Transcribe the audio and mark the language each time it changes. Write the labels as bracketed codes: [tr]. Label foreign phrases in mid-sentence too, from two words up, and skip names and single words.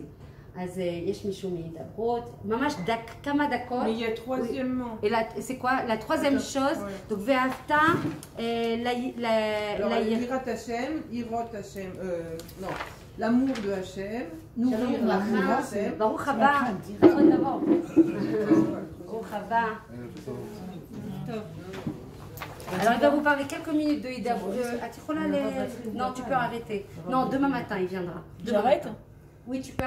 [fr] Mais il y a troisièmement. Et c'est quoi la troisième chose? Donc Ve'afta, Alors, [he] Yirat Hashem, Yirot Hashem, [fr] non, l'amour de [he] Hashem, nourrir [fr] l'amour [he] de Hashem. Baruch haba. Baruch haba. [fr] Alors il va vous parler quelques minutes de Ida. Non, tu peux arrêter. Non, demain matin il viendra. J'arrête? Oui, tu peux.